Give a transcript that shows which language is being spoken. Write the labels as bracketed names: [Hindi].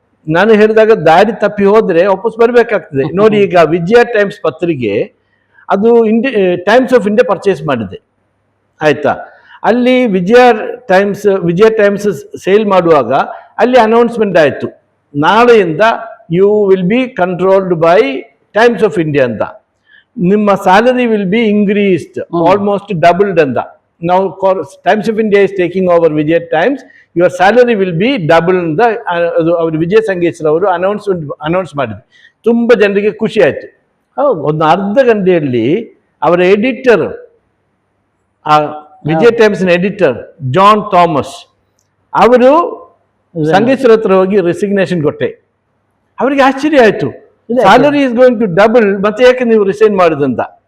[Kannada] ನಾನು ಹೇಳಿದಾಗ ದಾರಿ ತಪ್ಪಿ ಹೋದ್ರೆ ವಾಪಸ್ ಬರ್ಬೇಕಾಗ್ತದೆ. ನೋಡಿ, ಈಗ ವಿಜಯ ಟೈಮ್ಸ್ ಪತ್ರಿಕೆ ಅದು ಟೈಮ್ಸ್ ಆಫ್ ಇಂಡಿಯಾ ಪರ್ಚೇಸ್ ಮಾಡಿದೆ, ಆಯ್ತಾ? ಅಲ್ಲಿ ವಿಜಯ ಟೈಮ್ಸ್ ಸೇಲ್ ಮಾಡುವಾಗ ಅಲ್ಲಿ ಅನೌನ್ಸ್ಮೆಂಟ್ ಆಯಿತು, ನಾಳೆಯಿಂದ [English] you will be controlled by Times of India [Kannada] ಅಂತ. ನಿಮ್ಮ [English] salary will be increased almost doubled [Kannada] ಅಂತ. [English] now Times of India is taking over Vijay Times, your salary will be double [Kannada] ಅಂತ ಅವರು ವಿಜಯ್ ಸಂಗೇಶ್ವರ್ ಅವರು ಅನೌನ್ಸ್ ಮಾಡಿದ್ರು. ತುಂಬ ಜನರಿಗೆ ಖುಷಿ ಆಯಿತು. ಹೌದು. ಒಂದು ಅರ್ಧ ಗಂಟೆಯಲ್ಲಿ ಅವರ ಎಡಿಟರ್, ಆ ವಿಜಯ್ ಟೈಮ್ಸ್ನ ಎಡಿಟರ್ ಜಾನ್ ಥಾಮಸ್ ಅವರು ಸಂಗೇಶ್ವರ್ ಹತ್ರ ಹೋಗಿ ರೆಸಿಗ್ನೇಷನ್ ಕೊಟ್ಟೆ. ಅವರಿಗೆ ಆಶ್ಚರ್ಯ ಆಯಿತು, [English] salary is going to double, [Kannada] ಮತ್ತೆ ಯಾಕೆ ನೀವು ರಿಸೈನ್ ಮಾಡುದಂತ.